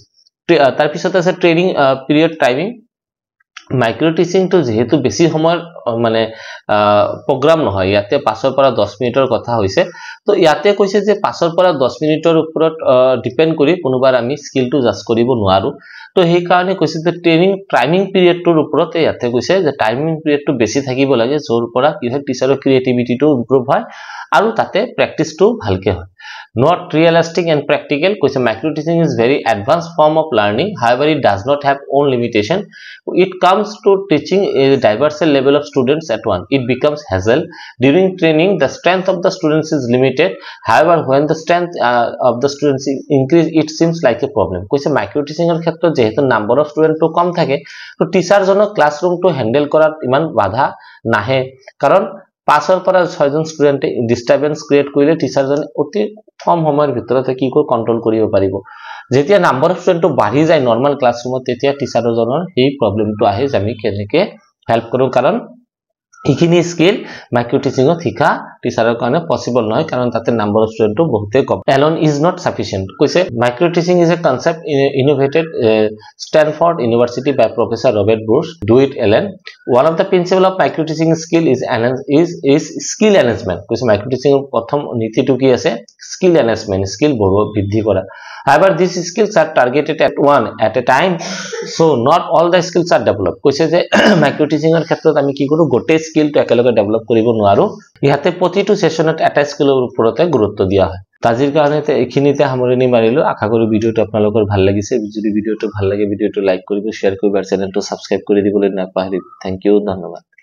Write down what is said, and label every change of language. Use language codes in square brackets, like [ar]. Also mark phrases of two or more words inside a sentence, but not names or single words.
[as] তাৰ পিছত আছে [en] training period timing micro teaching [as] যেহেতু বেছি সময় মানে প্ৰগ্ৰাম নহয় ইয়াতে 5 পৰা 10 মিনিটৰ কথা হৈছে তো ইয়াতে কৈছে যে 5 পৰা 10 মিনিটৰ ওপৰত ডিপেন্ড কৰি কোনোবাৰ আমি [en] skill judge [as] কৰিব নোৱাৰো তো সেই কাৰণে কৈছে যে [en] training timing [as] পিৰিয়ডটোৰ ওপৰত ইয়াতে কৈছে যে [en] timing period [as] বেছি থাকিব লাগে জোৰ পৰা কি হয় টিচাৰৰ [en] creativity improve [as] হয় আৰু তাতে প্ৰেক্টিসটো ভালকে হয় [en] not realistic and practical [as] কৈছে [en] micro teaching is very advanced form of learning however it does not have own limitation it comes to teaching a diverse level of students at once it becomes hassle during training the strength of the students is limited however when the strength of the students increase it seems like a problem [as] কৈছে [en] micro teaching [as] এর ক্ষেত্ৰত যেহেতু [en] number of student [as] তো কম থাকে তো টিচাৰ জনক [en] classroom handle [as] কৰাত ইমান বাধা নাহে কাৰণ 5 পৰা 6 জন [en] student disturbance create [as] কৰিলে টিচাৰজনে অতি কম সময়ৰ ভিতৰতে কি কৰি কন্ট্ৰোল কৰিব পাৰিব যেতিয়া [en] number of student [as] বাঢ়ি যায় [en] normal classroom [as] তেতিয়া টিচাৰজনৰ এই প্ৰবলেমটো আহে যে আমি কেনেকৈ হেল্প কৰো কাৰণ এইখিনি [en] skill micro teaching [as] শিকা টিচাৰৰ কাৰণে পসিবল নহয় কাৰণ তাতে [en] number of student [as] বহুতে কম [en] alone is not sufficient [as] কৈছে [en] micro teaching is a concept innovated Stanford University by Professor Robert Bruce do it alone one of the principle of micro teaching skill is skill enhancement [as] কৈছে মাইক্ৰো টিচিং প্ৰথম নীতিটো কি আছে [en] skill enhancement [as] skill বৃদ্ধি কৰা [en] however these skills are targeted at one at a time so not all the skills are developed [as] কৈছে যে মাইক্ৰো টিচিংৰ ক্ষেত্ৰত আমি কি কৰো গোটে স্কিল টো একেলগে ডেভেলপ কৰিব নোৱাৰো ইয়াতে প্ৰতিটো সেশনত এটা স্কিলৰ ওপৰতে গুৰুত্ব দিয়া হয় তাজিৰ কাৰণে এইখিনিতে সামৰণি মাৰিলো আশা কৰো ভিডিওটো আপোনালোকৰ ভাল লাগিছে যদি ভিডিওটো ভাল লাগে ভিডিওটো লাইক কৰিব শেয়াৰ কৰিব আৰু [en] channel subscribe [as] কৰি দিবলৈ নাপাহৰিব [en] thank you [as] ধন্যবাদ